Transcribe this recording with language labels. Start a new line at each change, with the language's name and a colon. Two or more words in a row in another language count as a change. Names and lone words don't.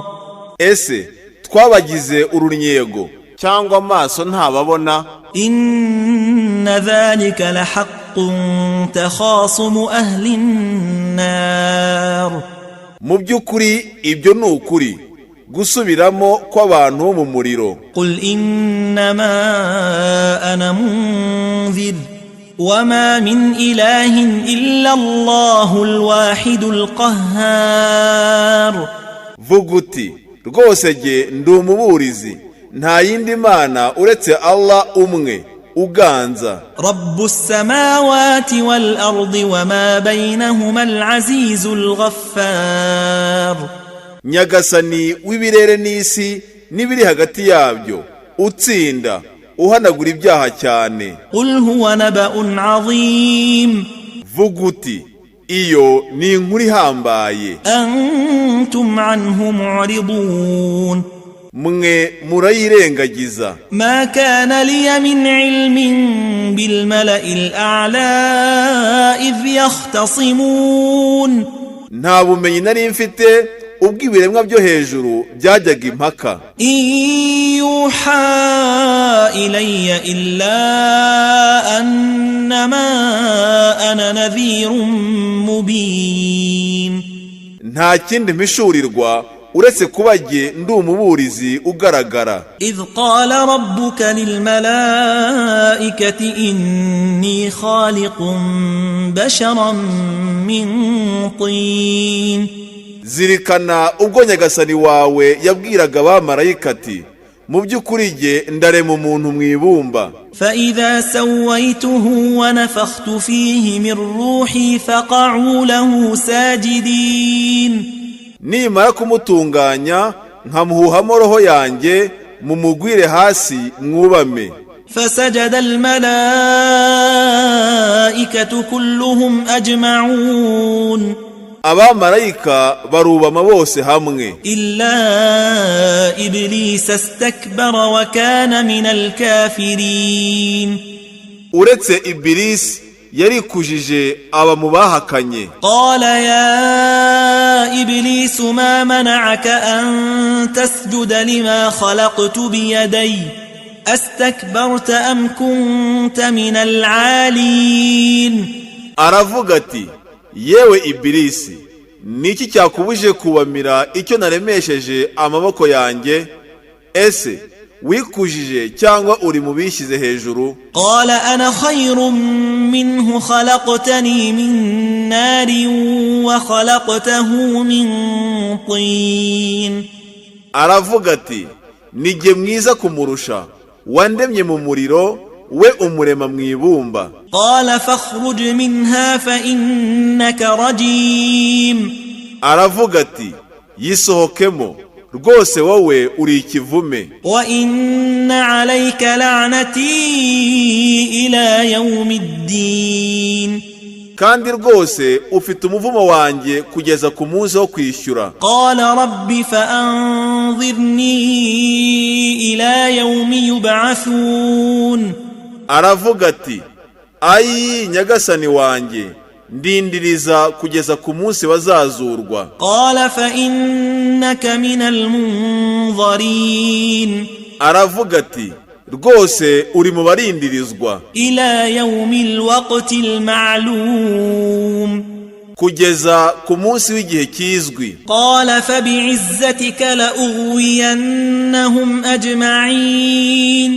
Kinyarwanda: ese twabagize urunyego cyangwa amaso ntababona.
Arabic: إن ذلك لحق تخاصم أهل النار
Kinyarwanda: mu by'ukuri ibyo ni ukuri gusubiramo kw'abantu bo mu muriro.
Arabic: قل إنما أنا منذر وما من إله إلا الله الواحد القهار
Kinyarwanda: vuga uti rwose jye ndi umuburizi, nta yindi mana uretse Allah umwe uganza.
Arabic: رب السماوات والأرض وما بينهما العزيز الغفار
Kinyarwanda: nyagasani w'ibirere n'isi n'ibiri hagati yabyo, utsinda uhanagura ibyaha cyane.
Arabic: قل هو نبأ عظيم
Kinyarwanda: vuga uti iyo ni inkuru ihambaye,
Arabic: أنتم عنه معرضون
Kinyarwanda: mwe murayirengagiza.
Arabic: ما كان لي من علم بالملأ الأعلى إذ يختصمون
Kinyarwanda: nta bumenyi nari mfite ubwo ibiremwa byo hejuru byajyaga impaka.
Arabic: يوحى إلي إلا أنما أنا نذير مبين,
Kinyarwanda: nta kindi mpishurirwa uretse kuba jye ndi umuburizi ugaragara.
Arabic: إذ قال ربك للملائكة إني خالق بشرا من طين,
Kinyarwanda: zirikana ubwo nyagasani wawe yabwiraga abamarayika ati mu by'ukuri jye ndarema umuntu mu ibumba.
Arabic: فإذا سويته ونفخت فيه من روحي فقعوا له ساجدين,
Kinyarwanda: nimara kumutunganya nkamuhuhamo roho yanjye mumugwire hasi mwubame.
Arabic: فسجد الملائكة كلهم أجمعون,
Kinyarwanda: abamarayika barubama bose hamwe
Arabic: إلا إبليس استكبر وكان من الكافرين,
Kinyarwanda: uretse Ibilisi yarikujije aba mu bahakanye.
Arabic: قال يا إبليس ما منعك أن تسجد لما خلقت بيدي أستكبرت أم كنت من العالين.
Kinyarwanda: aravuga ati yewe Ibilisi, niki cyakubuje kubamira icyo naremesheje amaboko yanjye? Ese wikujije cyangwa uri mu bishyize hejuru?
Arabic: قال أنا خير منه خلقتني من نار وخلقته من طين.
Kinyarwanda: aravuga ati ni jye mwiza kumurusha, wandemye mu muriro, we umurema mu ibumba.
Arabic: قال فاخرج منها فإنك رجيم.
Kinyarwanda: aravuga ati yisohokemo, rwose wowe uri ikivume.
Arabic: وإن عليك لعنتي إلى يوم الدين.
Kinyarwanda: kandi rwose ufite umuvumo wanjye kugeza ku munsi wo kwishyura.
Arabic: قال رب فأنظرني إلى يوم يبعثون.
Kinyarwanda: aravuga ati ayi nyagasani wanjye, ndindiriza kugeza ku munsi bazazurwa.
Arabic: قال فإنك من المنظرين.
Kinyarwanda: aravuga ati rwose uri mu barindirizwa
Arabic: إلى يوم الوقت المعلوم.
Kinyarwanda: kugeza ku munsi w'igihe kizwi.
Arabic: قال فبعزتك لأغوينهم أجمعين.